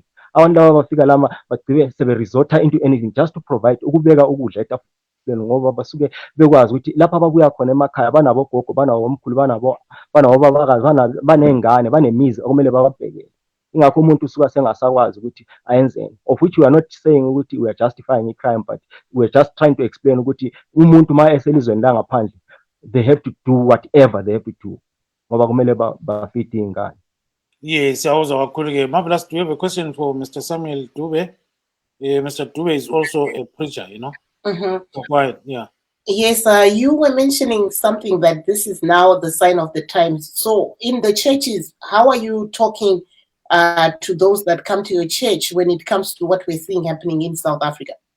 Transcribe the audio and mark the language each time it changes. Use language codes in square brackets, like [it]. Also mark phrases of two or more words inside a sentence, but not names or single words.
[nd] Abantu laba bafika lama bagcibe sebe-resorta into [en] anything just to provide [nd] ukubeka ukudla etafuleni ngoba basuke bekwazi ukuthi lapha ababuya khona emakhaya banabogogo, banabomkhulu, banabobabakazi, baney'ngane, banemizi okumele bababhekele. Ingakho umuntu usuka sengasakwazi ukuthi ayenzeni, [en] of which we are not saying ukuthi we are justifying a crime, but we are just trying to explain ukuthi [nd] umuntu ma eselizweni la ngaphandle [en] they have to do whatever they have to do [nd] ngoba kumele bafite ingane. [en] Yes, Marvelous, do you have a question for Mr. Samuel Dube? Mr. Dube is also a preacher, Quiet, yeah. Yes, you were mentioning something that this is now the sign of the times. So in the churches, how are you talking to those that come to your church when it comes to what we're seeing happening in South Africa?